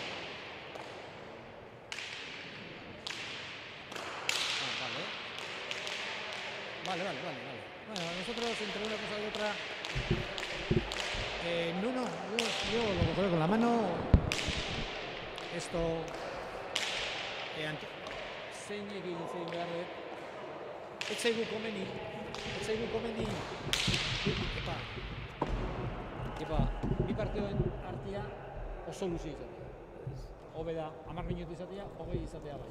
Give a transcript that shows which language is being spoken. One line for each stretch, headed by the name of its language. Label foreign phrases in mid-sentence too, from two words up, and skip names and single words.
Spanish: Vale. Bueno, nosotros entre una cosa y otra... yo lo cogeré con la mano. Esto...
Basque: zein egin behar dut. Ez zaigu komeni. Epa, bi partioen artia oso luzi izatea. Hobe da, 10 minutu izatea, 20 izatea bai.